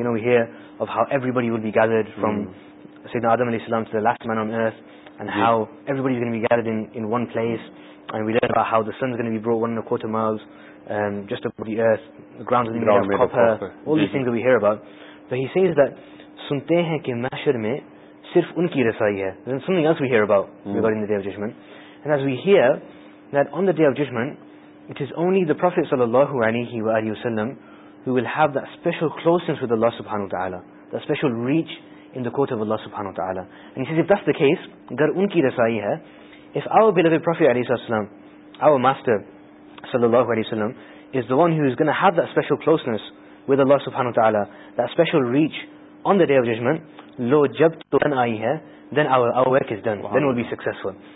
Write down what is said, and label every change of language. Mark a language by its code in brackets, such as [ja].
[en] You know, we hear of how everybody will be gathered from Sayyidina Adam alayhi salam to the last man on earth, and how everybody's going to be gathered in one place. And we learn about how the sun's going to be brought 1.25 miles just above the earth, the ground's going to be made of copper, all these things that we hear about. But he says that [ur] سنتے ہیں کے محشر میں صرف ان کی رسائی ہے. [en] There's something else we hear about regarding the Day of Judgment. And as we hear that on the Day of Judgment, it is only the Prophet sallallahu alayhi wa alayhi wa sallam who will have that special closeness with Allah subhanahu wa ta'ala, that special reach in the court of Allah subhanahu wa ta'ala. And he says, if that's the case, [ur] gar unki rasai hai, [en] if our beloved Prophet alayhi sallam, our master sallallahu alayhi sallam, is the one who is going to have that special closeness with Allah subhanahu wa ta'ala, that special reach on the Day of Judgment, [ur] lo jab to an aayi hai, [en] then our work is done. Wow. Then we'll be successful.